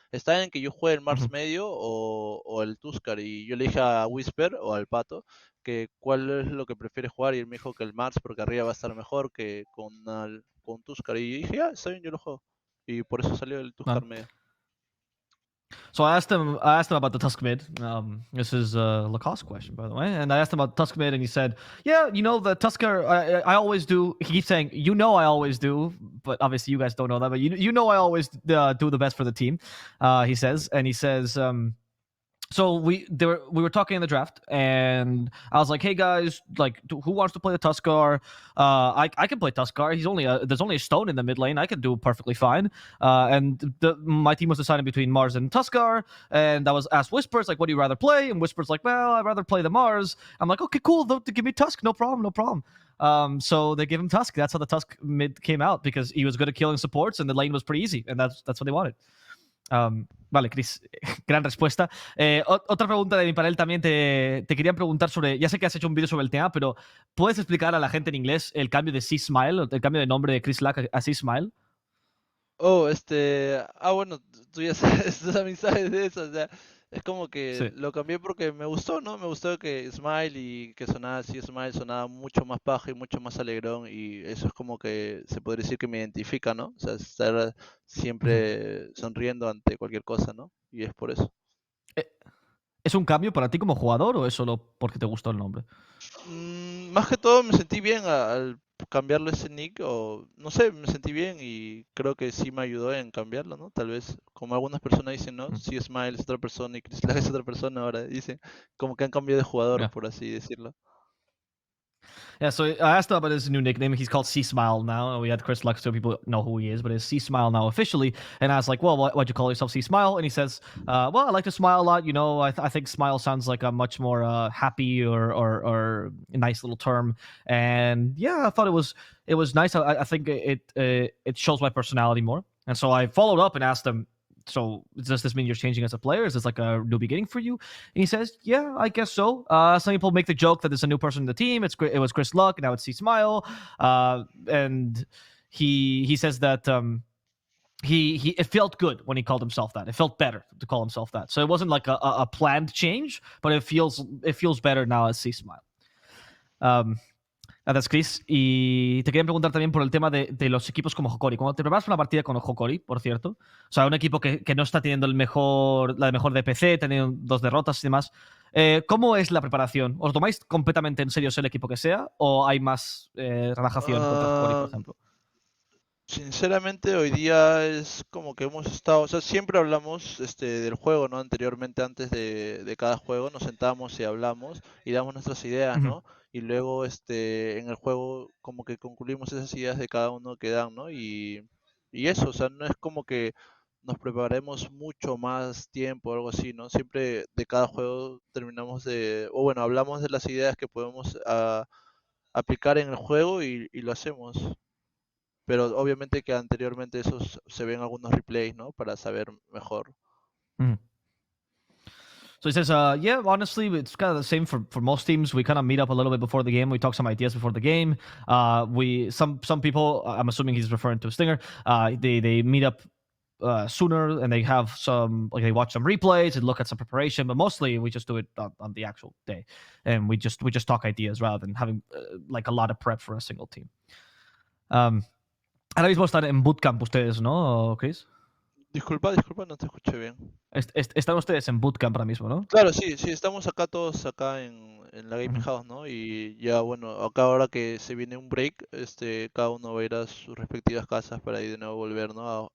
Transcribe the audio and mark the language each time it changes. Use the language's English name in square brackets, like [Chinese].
[Spanish] Está en que yo juegue el Mars Ujú. medio o el Tuskar. Y yo le dije a Whisper o al Pato que cuál es lo que prefiere jugar y él me dijo que el Mars porque arriba va a estar mejor que con Tuskar. Y dije, ya, está bien, yo lo juego. Y por eso salió el Tuskar medio. [English] So I asked him about the Tusk mid. This is a Lacoste question, by the way. And I asked him about Tusk mid, and he said, "Yeah, you know the Tusker. I always do." He keeps saying, "You know, I always do," but obviously you guys don't know that. But you know, I always do the best for the team. He says, and he says. So we were talking in the draft, and I was like, "Hey guys, like, who wants to play the Tuskar? I can play Tuskar. There's only a stone in the mid lane. I can do perfectly fine." And my team was deciding between Mars and Tuskar, and I was asked Whispers like, "What do you rather play?" And Whispers like, "Well, I'd rather play the Mars." I'm like, "Okay, cool. Give me Tusk. No problem. So they gave him Tusk. That's how the Tusk mid came out, because he was good at killing supports and the lane was pretty easy, and that's what they wanted. [Spanish] Vale, Chris, gran respuesta. Otra pregunta de mi panel también te querían preguntar sobre, ya sé que has hecho un vídeo sobre el tema, pero ¿puedes explicar a la gente en inglés el cambio de C-Smile, el cambio de nombre de Chris Lack a C-Smile? Oh, bueno, tú ya sabes, tú también sabes de eso, o sea, es como que Sí. lo cambié porque me gustó, ¿no? Me gustó que Smile y que sonaba así, Smile sonaba mucho más paja y mucho más alegrón y eso es como que se podría decir que me identifica, ¿no? O sea, estar siempre sonriendo ante cualquier cosa, ¿no? Y es por eso. ¿Es un cambio para ti como jugador o es solo porque te gustó el nombre? Más que todo me sentí bien al cambiarle ese nick, o no sé, me sentí bien y creo que sí me ayudó en cambiarlo, ¿no? Tal vez, como algunas personas dicen, ¿no? Si Smile es otra persona y Chris Lag es otra persona, ahora dicen como que han cambiado de jugador, Yeah. por así decirlo. [English] Yeah, so I asked him about his new nickname. He's called C-Smile now. We had Chris Lux, so people know who he is, but it's C-Smile now officially. And I was like, well, why'd you call yourself C-Smile? And he says, well, I like to smile a lot. You know, I think smile sounds like a much more happy or a nice little term. And yeah, I thought it was nice. I think it shows my personality more. And so I followed up and asked him, so does this mean you're changing as a player? Is this like a new beginning for you? And he says, yeah, I guess so. Some people make the joke that there's a new person in the team. It was Chris Luck, and now it's C-Smile. And he says that he it felt good when he called himself that. It felt better to call himself that. So it wasn't like a planned change, but it feels better now as C-Smile. [Spanish] Gracias, Chris. Y te quería preguntar también por el tema de los equipos como Hokori. Cuando te preparas para una partida con Hokori, por cierto, o sea, un equipo que no está teniendo la mejor DPC, teniendo 2 derrotas y demás, ¿cómo es la preparación? ¿Os tomáis completamente en serio sea el equipo que sea o hay más relajación contra Hokori, por Ah, ejemplo? Sinceramente, hoy día es como que hemos estado, o sea, siempre hablamos del juego, ¿no? Anteriormente, antes de cada juego, nos sentamos y hablamos y damos nuestras ideas, Ujú. ¿no? Y luego, en el juego, como que concluimos esas ideas de cada uno que dan, ¿no? Y eso, o sea, no es como que nos preparemos mucho más tiempo o algo así, ¿no? Siempre de cada juego terminamos o bueno, hablamos de las ideas que podemos aplicar en el juego y lo hacemos. Pero obviamente que anteriormente esos se ven algunos replays, ¿no? Para saber mejor. Mhm. [English] So he says, yeah, honestly, it's kind of the same for most teams. We kind of meet up a little bit before the game. We talk some ideas before the game. Some people, I'm assuming he's referring to Stinger, they meet up sooner and they have they watch some replays and look at some preparation, but mostly we just do it on the actual day, and we just talk ideas rather than having like a lot of prep for a single team. [Spanish] Ahora mismo están en bootcamp ustedes, ¿no, Chris? Disculpa, no te escuché bien. Están ustedes en bootcamp ahora mismo, ¿no? Claro, sí, estamos acá todos acá en la Gaming Ujú. House, ¿no? Y ya bueno, acá ahora que se viene un break, cada uno va a ir a sus respectivas casas para ir de nuevo volver, ¿no?